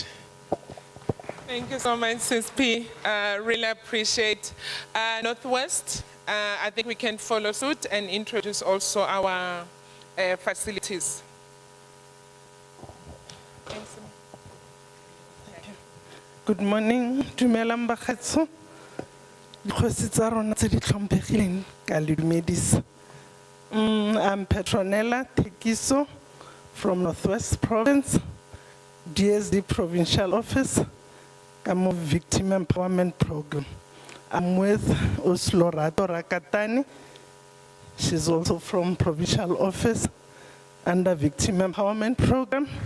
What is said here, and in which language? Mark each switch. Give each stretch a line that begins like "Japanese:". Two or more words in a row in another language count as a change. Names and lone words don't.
English: Thank you so much, Sis P. Really appreciate Northwest. I think we can follow suit and introduce also our facilities. Thanks. Good morning,
Tswana: dumelang bakgetso. Dikgosi tsa rona tse di tlhomphegileng ka le dumedisa.
English: I'm Petronella Tekiso from Northwest Province, DSD Provincial Office. I'm a Victim Empowerment Program. I'm with Oslorato Rakatani. She's also from Provincial Office under Victim Empowerment Program.